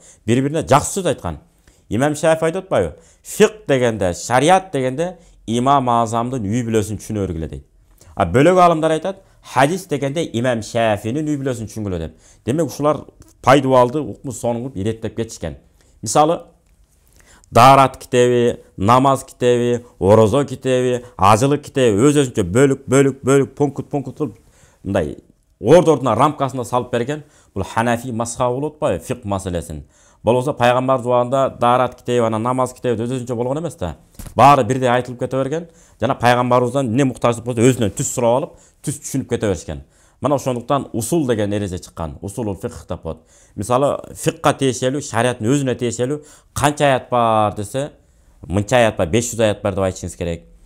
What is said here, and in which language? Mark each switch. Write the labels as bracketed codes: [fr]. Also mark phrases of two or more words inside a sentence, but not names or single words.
[ky] Бири-бирине жакшы сөз айткан. Имам Шафи айтып атпайбы? Фиq дегенде, шариат дегенде Имам Азамдын үй бүлөсүн түшүнө өргүлө дейт. А бөлөк алымдар айтат, hadis дегенде Имам Шафинин үй бүлөсүн түшүнгүлө деп. Демек ушулар пайдалуу укму сонуңуп иреттеп кетишкен. Мисалы Darat kitebi, namaz kitebi, orozo kitebi, ajılık kitebi öz-özünчө bölük punkt kılıp мындай ордордуна рамкасына салып берген. Бул Hanafi mazhabı болот атпайбы, fiq маселесин. Болбосо пайгамбар жубанында Darat kitebi, ана намаз kitebi öz-özүнчө болгон эмес да. Баары бирдей айтылып кете берген. Жана пайгамбарыбыздан эмне муктаждык болсо өзүнөн түз сурап алып, түз түшүнүп кете беришкен. Мына ошондуктан усул деген эреже чыккан. Усулул фиq деп коет. Мисалы фиqка тиешелүү, шариаттын өзүнө тиешелүү канча аят бар десе, мынча аят бар, 500 аят бар деп айтышыңыз керек.